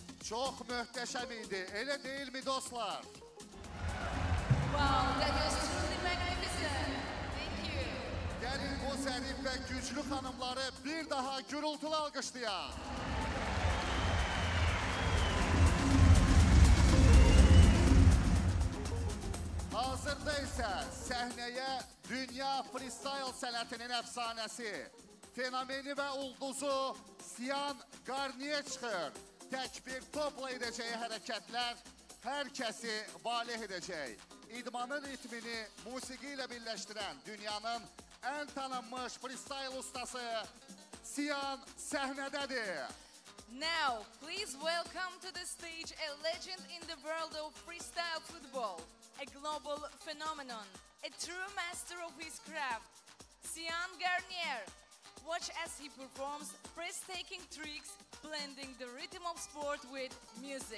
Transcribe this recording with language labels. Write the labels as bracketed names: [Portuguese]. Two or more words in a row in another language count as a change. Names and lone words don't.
[Azerbaijani] Çox möhtəşəm idi, elə deyilmi dostlar? [English] Wow, that was truly magnificent. Thank you. [Azerbaijani] Gəlin bu zərif və güclü xanımları bir daha gürültülü alqışlayaq. Hazırda isə səhnəyə dünya freestyle sənətinin əfsanəsi, fenomeni və ulduzu Siyan Garnier çıxır. Tək bir topla edəcəyi hərəkətlər hər kəsi valeh edəcək. İdmanın ritmini musiqi ilə birləşdirən dünyanın ən tanınmış freestyle ustası Siyan səhnədədir. [English] Now, please welcome to the stage a legend in the world of freestyle football, a global phenomenon, a true master of his craft, Siyan Garnier. Watch as he performs breathtaking tricks, blending the rhythm of sport with music.